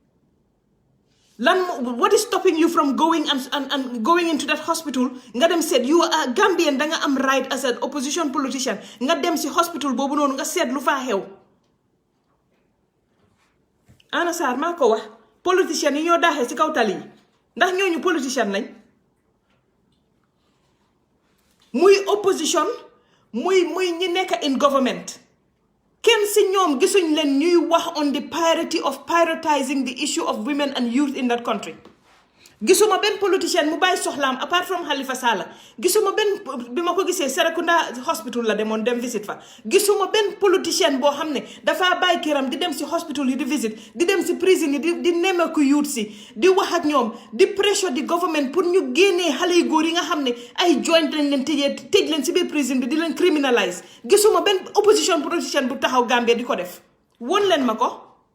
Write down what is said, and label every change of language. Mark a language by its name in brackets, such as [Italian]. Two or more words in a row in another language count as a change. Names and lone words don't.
[English] what is stopping you from going and going into that hospital [Wolof] nga dem seet [English] you are Gambian [Wolof] da nga am [English] right as an opposition politician [Wolof] nga dem si hospital boobu noonu nga seet lu faa xew Anna Sarr maa ko wax politicien yi ñoo daaxee si kaw tali yi ndax ñooñu politicien lañ muy opposition muy ñi nekk [English] in government [Wolof] kenn si ñoom gisuñ leen ñuy wax [English] on the priority of prioritizing the issue of women and youth in that country [Wolof] gisuma benn politicien mu bàyyi soxlaam [English] apart from [Wolof] Halifa Sallah gisuma benn bi ma ko gisee Serekunda hospital la demoon dem visit fa gisuma benn politicien boo xam ne dafaa bàyyi këram di dem si hospital yi di visit di dem si prison yi di nemmeeku youth si di wax ak ñoom di pressure di government pour ñu génnee xale yu góor yi nga xam ne ay joint lañ leen tëj leen si biir prison bi di leen criminalise gisuma benn opposition politicien bu taxaw Gambia di ko def won leen ma ko